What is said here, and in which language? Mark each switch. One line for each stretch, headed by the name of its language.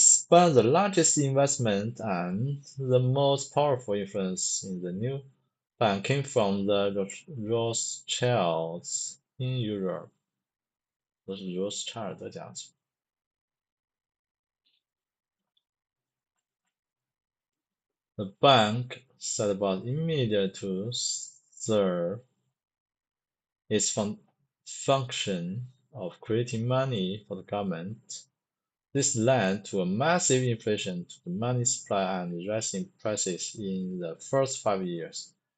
English: But the largest investment and the most powerful influence in the new bank came from the Rothschilds in Europe.
Chinese: 都是 Rothschild 的家族。
English: The bank set about immediately to serve its function of creating money for the government. This led to a massive inflation to the money supply and rising prices in the first 5 years.